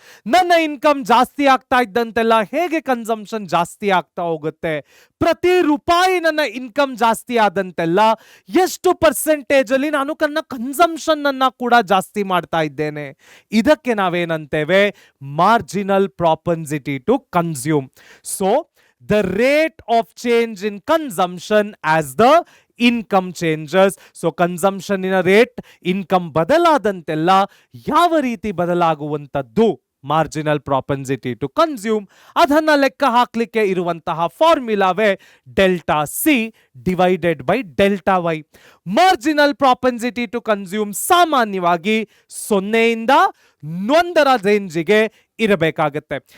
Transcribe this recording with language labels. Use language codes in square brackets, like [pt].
[kn] ನನ್ನ ಇನ್ಕಮ್ ಜಾಸ್ತಿ ಆಗ್ತಾ ಇದ್ದಂತೆಲ್ಲ ಹೇಗೆ ಕನ್ಸಂಪ್ಷನ್ ಜಾಸ್ತಿ ಆಗ್ತಾ ಹೋಗುತ್ತೆ? ಪ್ರತಿ ರೂಪಾಯಿ ನನ್ನ ಇನ್ಕಮ್ ಜಾಸ್ತಿ ಆದಂತೆಲ್ಲ ಎಷ್ಟು ಪರ್ಸೆಂಟೇಜ್ ಅಲ್ಲಿ ನಾನು ನನ್ನ ಕನ್ಸಂಪ್ಷನ್ ಅನ್ನ ಕೂಡ ಜಾಸ್ತಿ ಮಾಡ್ತಾ ಇದ್ದೇನೆ. ಇದಕ್ಕೆ ನಾವೇನಂತೇವೆ? Marginal ಪ್ರಾಪನ್ಸಿಟಿ to consume. [en] So the rate of change in consumption as the income changes. So consumption in a rate, [kn] income ಬದಲಾದಂತೆಲ್ಲ ಯಾವ ರೀತಿ ಬದಲಾಗುವಂತದ್ದು ಮಾರ್ಜಿನಲ್ ಪ್ರಾಪನ್ಸಿಟಿ ಟು ಕನ್ಸ್ಯೂಮ್. ಅದನ್ನ ಲೆಕ್ಕ ಹಾಕ್ಲಿಕ್ಕೆ ಇರುವಂತಹ ಫಾರ್ಮುಲಾವೇ delta C divided by delta Y. Marginal ಪ್ರಾಪನ್ಸಿಟಿ to consume ಸಾಮಾನ್ಯವಾಗಿ 0ಇಂದ 1ರ ರೇಂಜಿಗೆ ಇರಬೇಕಾಗತ್ತೆ.